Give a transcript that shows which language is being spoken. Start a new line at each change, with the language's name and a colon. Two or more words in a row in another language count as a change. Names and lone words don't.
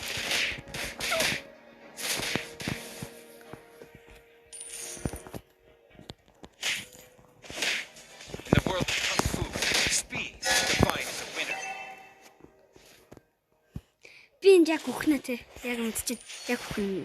English: In the world of Kung Fu, speed defines the winner.
Mongolian: Би энэ яг үхнэ те. Яг мэдчихэв. Яг үхнэ.